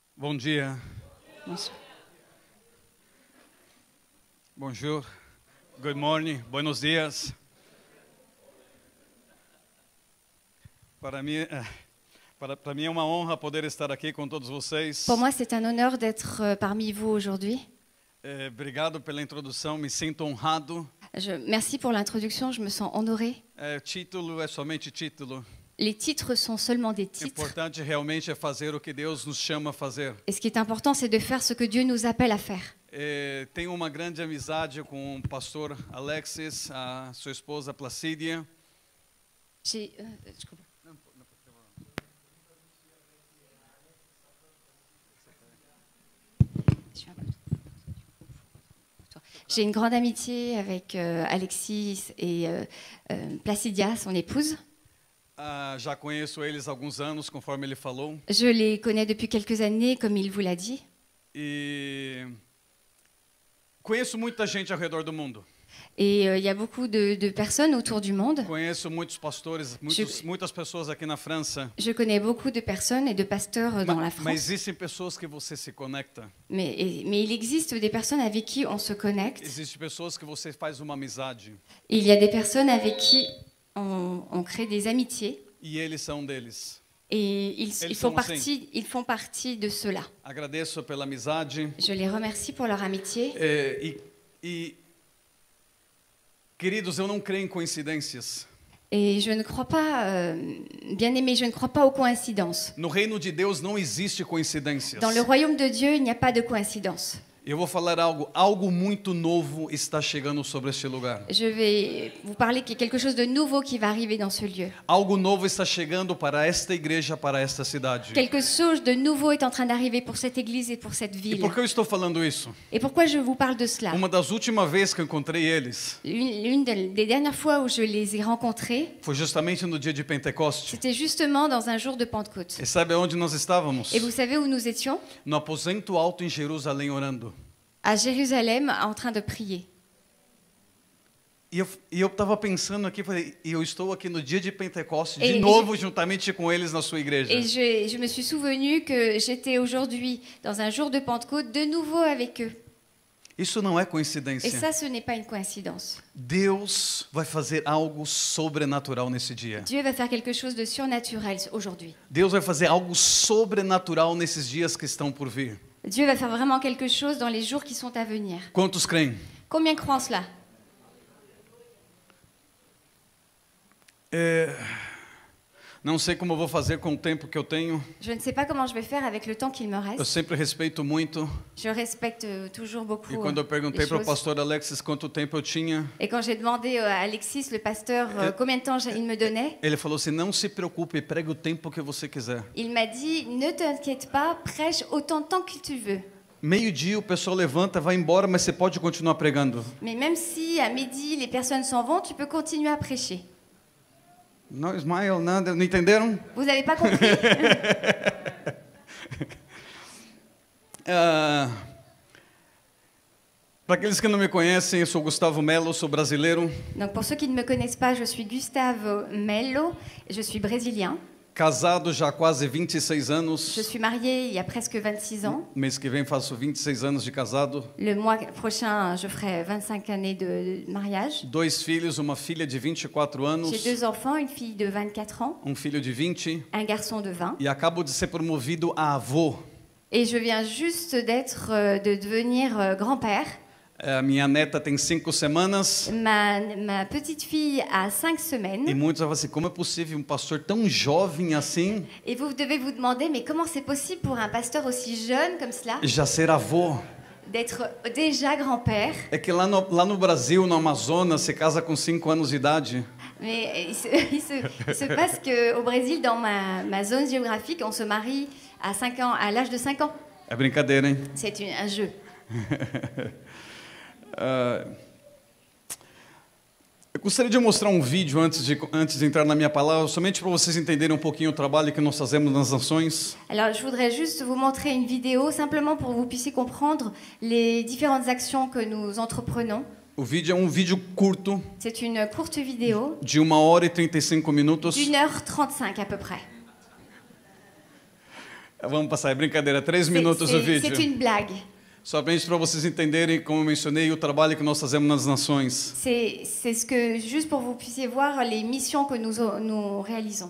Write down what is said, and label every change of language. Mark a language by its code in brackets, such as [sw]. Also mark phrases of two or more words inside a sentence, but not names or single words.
[pt] Bom dia. [fr] Bonsoir. Bonjour. [en] Good morning. [es] Buenos dias. [pt] Para mim é uma honra poder estar aqui com todos vocês. [fr] Pour moi, c'est un honneur d'être parmi vous aujourd'hui. [pt] Obrigado pela introdução, me sinto honrado. [fr] Merci pour l'introduction, je me sens honorée. [pt] Título é somente título. [fr] Les titres sont seulement des [pt] O [fr] titres. [pt] importante realmente é fazer o que Deus nos chama a fazer. [fr] Et ce qui est important, c'est de faire ce que Dieu nous appelle à faire. [pt] Tenho uma grande amizade com o pastor Alexis, a sua esposa Placídia. [fr] J'ai une grande amitié avec Alexis et Placidia, son épouse. [pt] Já conheço eles há alguns anos, conforme ele falou. [fr] Je les connais depuis quelques années, comme il vous l'a dit. [pt] E conheço muita gente ao redor do mundo. [fr] Et il y a beaucoup de personnes autour du monde. [pt] Conheço muitos pastores, muitas pessoas aqui na França. [fr] Je connais beaucoup de personnes et de pasteurs dans la [pt] Mas [fr] France. [pt] existem pessoas que você se conecta. [fr] Mais il existe des personnes avec qui on se connecte. [pt] Existem pessoas que você faz uma amizade. [fr] Il y a des personnes avec qui on crée des amitiés. [pt] E eles são deles. [fr] Et ils sont font partie de cela. [pt] Agradeço pela amizade. [fr] Je les remercie pour leur amitié. [pt] Queridos, eu não creio em coincidências. [fr] Et je ne crois pas, bien-aimés, je ne crois pas aux coïncidences. [pt] No reino de Deus não existe coincidências. [fr] Dans le royaume de Dieu, il n'y a pas de coïncidence. [pt] Eu vou falar algo muito novo está chegando sobre este lugar. [fr] Je vais vous parler qu'il y a quelque chose de nouveau qui va arriver dans ce lieu. [pt] Algo novo está chegando para esta igreja, para esta cidade. [fr] Quelque chose de nouveau est en train d'arriver pour cette église et pour cette [pt] E [fr] ville. [pt] por que eu estou falando isso? [fr] Et pourquoi je vous parle de cela? [pt] Uma das últimas vezes que eu encontrei eles [fr] L'une des dernières fois où je les ai rencontrés, [pt] foi justamente no dia de Pentecoste. [fr] c'était justement dans un jour de Pentecôte. [pt] E sabe onde nós estávamos? [fr] Et vous savez où nous étions? [pt] No aposento alto em Jerusalém orando. [fr] À Jérusalem, en train de prier. [pt] E eu estava pensando aqui, falei, eu estou aqui no dia de Pentecoste, de E novo, juntamente com eles na sua igreja. [fr] Et je me suis souvenu que j'étais aujourd'hui dans un jour de Pentecôte de nouveau avec eux. [pt] Isso não é [fr] Et [pt] coincidência. [fr] ça, ce n'est pas une coïncidence. [pt] Deus vai fazer algo sobrenatural nesse dia. [fr] Dieu va faire quelque chose de surnaturel aujourd'hui. [pt] Deus vai fazer algo sobrenatural nesses dias que estão por vir. [fr] Dieu va faire vraiment quelque chose dans les jours qui sont à venir. [pt] Quantos creem? [fr] Combien croient en cela? [pt] Não sei como eu vou fazer com o tempo que eu tenho. [fr] Je ne sais pas comment je vais faire avec le temps qu'il me [pt] Eu [fr] reste. [pt] sempre respeito muito. [fr] Je respecte toujours beaucoup [pt] E quando eu perguntei [fr] les [pt] para o [fr] choses. [pt] pastor Alexis quanto tempo eu tinha, [fr] Et quand j'ai demandé à Alexis, le pasteur, combien de temps il me donnait, [pt] ele falou assim: não se preocupe, pregue o tempo que você quiser. [fr] il m'a dit, ne t'inquiète pas, prêche autant de temps que tu veux. [pt] Meio-dia o pessoal levanta, vai embora, mas você pode continuar pregando. [fr] Mais même si à midi, les personnes s'en vont, tu peux continuer à prêcher. [pt] Não, smile, nada, não entenderam? [fr] Vous n'avez pas compris? [pt] Para aqueles que não me conhecem, eu sou Gustavo Melo, sou brasileiro, [fr] Donc pour ceux qui ne me connaissent pas, je suis Gustavo Melo, je suis brésilien. [pt] casado já há quase 26 anos. [fr] Je suis mariée il y a presque 26 ans. [pt] Mês que vem faço 26 anos de casado. [fr] Le mois prochain, je ferai 25 années de mariage. [pt] 2 filhos, uma filha de 24 anos, [fr] J'ai 2 enfants, une fille de 24 ans, [pt] filho de 20 [fr] un garçon de 20. [pt] e acabo de ser promovido a avô. [fr] Et je viens juste de devenir grand-père. [pt] Minha neta tem 5 semanas. [fr] Ma petite fille a 5 [pt] E [fr] semaines. [pt] muitos falam assim, como é possível um pastor tão jovem assim [fr] Et vous devez vous demander, mais comment c'est possible pour un pasteur aussi jeune comme cela [pt] já ser avô? [fr] d'être déjà grand-père? [pt] É que lá no Brasil, no Amazonas, se casa com 5 anos de idade. [fr] Mais il se passe qu'au Brésil, dans ma zone géographique, on se marie à 5 ans, à l'âge de 5 ans. [pt] É brincadeira, hein? [fr] C'est un jeu. [pt] Eu gostaria de mostrar um vídeo antes de entrar na minha palavra, somente para vocês entenderem um pouquinho o trabalho que nós fazemos nas nações. [fr] Alors, je voudrais juste vous montrer une vidéo, simplement pour que vous puissiez comprendre les différentes actions que nous entreprenons. [pt] O vídeo é um vídeo curto, [fr] C'est une courte vidéo [pt] de 1h e 35 minutos. [fr] d'1h35 à peu près. [pt] Vamos passar, é brincadeira, 3 minutos o vídeo. [fr] C'est une blague. [pt] Somente para vocês entenderem, como eu mencionei, o trabalho que nós fazemos nas nações. [fr] C'est ce que, juste pour que vous puissiez voir les missions que nous réalisons.